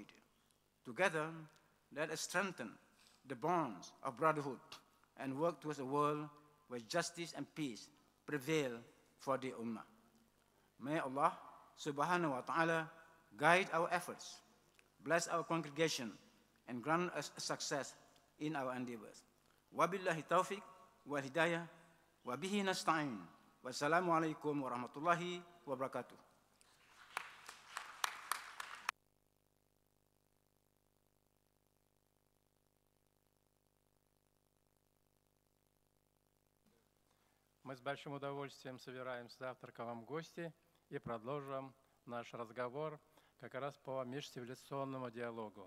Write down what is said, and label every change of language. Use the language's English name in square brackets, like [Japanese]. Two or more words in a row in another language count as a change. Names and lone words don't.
[English] Together, let us strengthen the bonds of brotherhood and work towards a world where justice and peace prevail for the Ummah. May Allah [Arabic] سبحانه وتعالى [English] guide our efforts, bless our congregation, and grant us success in our endeavors. [Arabic] وبالله التوفيق والهداية وبه نستعين. والسلام عليكم ورحمة الله وبركاته. [Russian] Мы с большим удовольствием собираем с завтраком в гости и продолжим наш разговор как раз по межцивилизационному диалогу.